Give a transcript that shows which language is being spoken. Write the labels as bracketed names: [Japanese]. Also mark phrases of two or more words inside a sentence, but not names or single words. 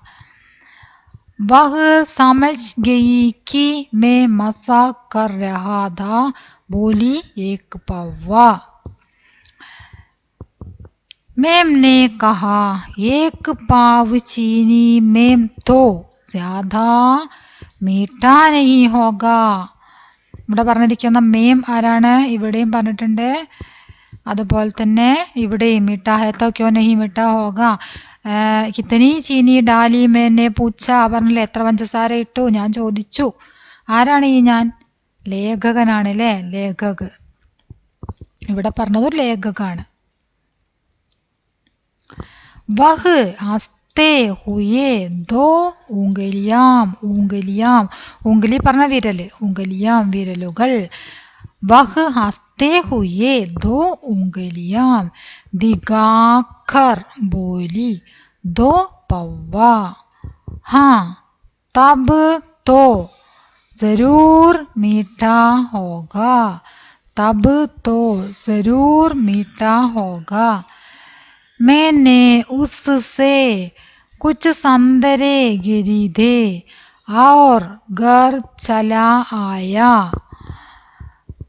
[Hindi] वह समझ गई कि मैं मजाक कर रहा था, बोली, 1 पौवा. मैम ने कहा, 1 पाव चीनी मैम तो ज्यादा मीठा नहीं होगा. [Malayalam] ഇവിടെ പറഞ്ഞിരിക്കുന്ന മേം ആരാണ്? ഇവിടെയും പറഞ്ഞിട്ടുണ്ട്. അതുപോലെ തന്നെ ഇവിടെയും [Hindi] मीठा है तो क्यों नहीं मीठा होगा. कितनी चीनी डाली मैंने पूछा [Malayalam] പറഞ്ഞില്ലേ, എത്ര പഞ്ചസാര ഇട്ടു ഞാൻ ചോദിച്ചു. ആരാണ് ഈ ഞാൻ? ലേഖകനാണ് അല്ലേ, ലേഖക്. ഇവിടെ പറഞ്ഞതൊരു ലേഖകാണ്. [Hindi] वह हँसते हुए दो उंगलियाँ उंगलियाँ. [Malayalam] ഉംഗലി പറഞ്ഞ വിരല്, ഉംഗലിയാം വിരലുകൾ. [Hindi] वह हँसते हुए दो उंगलियाँ दिखाकर बोली, 2 पौवा. हाँ तब तो जरूर मीठा होगा, तब तो जरूर मीठा होगा. मैंने उससे कुछ संतरे खरीदे और घर चला आया.